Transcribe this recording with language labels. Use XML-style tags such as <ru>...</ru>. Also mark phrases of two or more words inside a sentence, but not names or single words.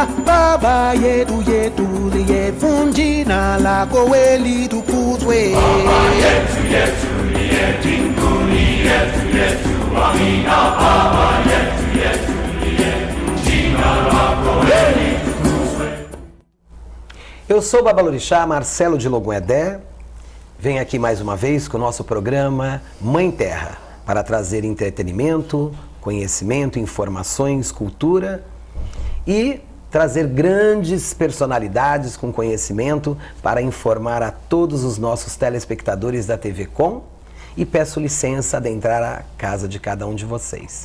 <sw>Baba yetu yetu liye, jina lako we litukuzwe. Baba yetu yetu liye mbinguni, yetu yetu amina. Baba yetu yetu liye, jina lako we litukuzwe.</sw> <pt>Eu sou o Babalorixá Marcelo de Logoedé. Venho aqui mais uma vez com o nosso programa Mãe Terra, para trazer entretenimento, conhecimento, informações, cultura e trazer grandes personalidades com conhecimento para informar a todos os nossos telespectadores da TV Com, e peço licença de adentrar a casa de cada um de vocês.</pt>